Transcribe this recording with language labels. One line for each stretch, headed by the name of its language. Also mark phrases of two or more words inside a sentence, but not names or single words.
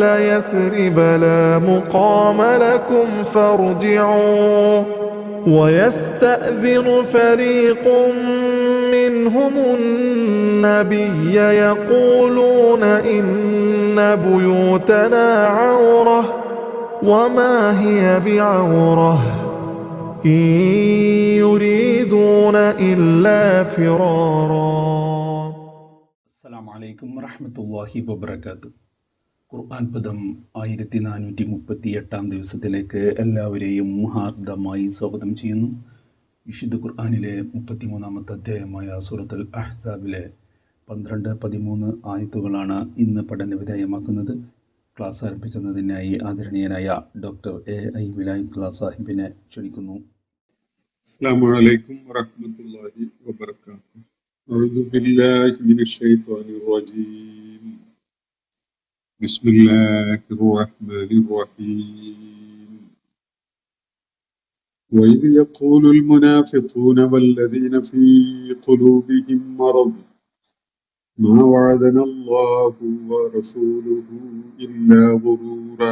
Arabic: يثرب لا مقام لكم فارجعوا ويستأذن فريق منهم النبي يقولون إن بيوتنا عورة وما هي بعورة إن يريدون إلا فرارا. السلام عليكم ورحمة الله وبركاته.
Malayalam: ഖുർആൻ പദം 1438 ദിവസത്തിലേക്ക് എല്ലാവരെയും ഹാർദമായി സ്വാഗതം ചെയ്യുന്നു. വിശുദ്ധ ഖുർആനിലെ 33-ാമത്തെ അധ്യായമായ സൂറത്തുൽ അഹ്സാബിലെ 12-13 ആയത്തുകളാണ് ഇന്ന് പഠന വിധേയമാക്കുന്നത്. ക്ലാസ് ആരംഭിക്കുന്നതിനായി ആദരണീയനായ ഡോക്ടർ A.I. വിലായുത്തുള്ള സാഹിബിനെ ക്ഷണിക്കുന്നു.
Arabic: السلام عليكم ورحمة الله وبركاته. أعوذ بالله من الشيطان الرجيم. بسم الله الرحمن الرحيم. وإذ يقول المنافقون والذين في قلوبهم مرض ما وعدنا الله ورسوله إلا غرورا.